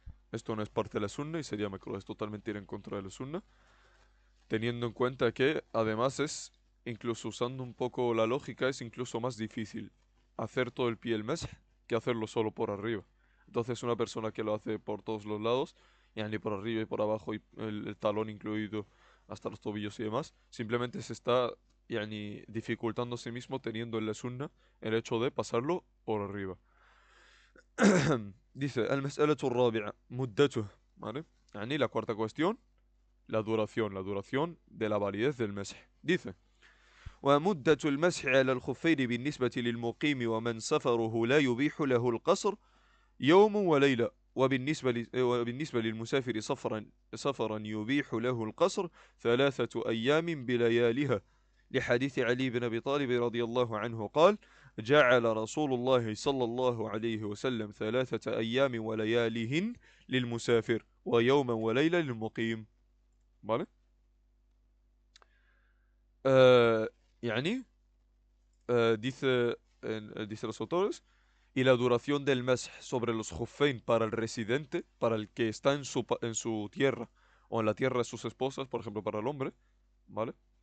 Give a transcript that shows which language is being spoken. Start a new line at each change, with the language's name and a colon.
Spanish: Esto no es parte de la sunna y sería makruh. Es totalmente ir en contra de la sunna, teniendo en cuenta que además es, incluso usando un poco la lógica, es incluso más difícil hacer todo el pie el mes que hacerlo solo por arriba. Entonces una persona que lo hace por todos los lados, ni por arriba y por abajo y el talón incluido hasta los tobillos y demás, simplemente se está dificultando a sí mismo teniendo en la sunna el hecho de pasarlo por arriba. Dice,
Arabic: المسألة الرابعة مدته,
Spanish: ¿vale? La cuarta cuestión, la duración de la validez del mesح. Dice,
Arabic: ومدة المسح على الخفين بالنسبة للمقيم ومن سفره لا يبيح له القصر يوم وليلة، وبالنسبة للمسافر سفرا يبيح له القصر 3 أيام بليالها، لحديث علي بن أبي طالب رضي الله عنه قال: جعل رسول الله صلى الله عليه وسلم 3 أيام ولياليهن للمسافر ويوما وليلة للمقيم.
Spanish: ¿Vale? Eh, يعني dice los autores, y la duración del mes sobre los Juffain para el residente, para el que está en su tierra o en la tierra de sus esposas, por ejemplo, para el hombre, ¿vale?